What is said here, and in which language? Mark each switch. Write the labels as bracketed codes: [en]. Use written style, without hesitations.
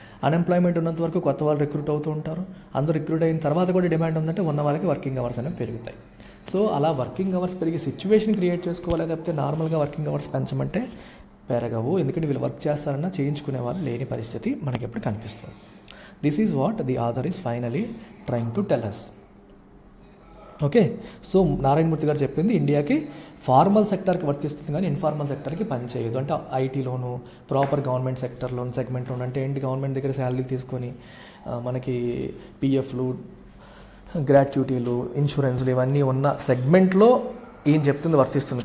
[te] Unemployment ఉన్నంత వరకు కొత్త వాళ్ళు రిక్రూట్ అవుతూ ఉంటారు. అందరూ రిక్రూట్ అయిన తర్వాత కూడా డిమాండ్ ఉందంటే ఉన్న వాళ్ళకి వర్కింగ్ అవర్స్ అనేవి పెరుగుతాయి. సో అలా వర్కింగ్ అవర్స్ పెరిగే సిచ్యువేషన్ క్రియేట్ చేసుకోవాలి. లేకపోతే నార్మల్గా వర్కింగ్ అవర్స్ పెంచమంటే పెరగవు. ఎందుకంటే వీళ్ళు వర్క్ చేస్తారన్నా చేయించుకునే వాళ్ళు లేని పరిస్థితి మనకి ఎప్పుడు కనిపిస్తుంది. [en] This is what the author is finally trying to tell us. [te] Okay, so Narayanamurthy గారు చెప్పింది ఇండియాకి ఫార్మల్ సెక్టర్కి వర్తిస్తుంది కానీ ఇన్ఫార్మల్ సెక్టర్కి పనిచేయదు. అంటే ఐటీలోను, ప్రాపర్ గవర్నమెంట్ సెగ్మెంట్లోను అంటే ఏంటి, గవర్నమెంట్ దగ్గర శాలరీలు తీసుకొని మనకి పిఎఫ్లు, గ్రాట్యుటీలు, ఇన్సూరెన్స్లు ఇవన్నీ ఉన్న సెగ్మెంట్లో ఈయన చెప్తుంది వర్తిస్తుంది.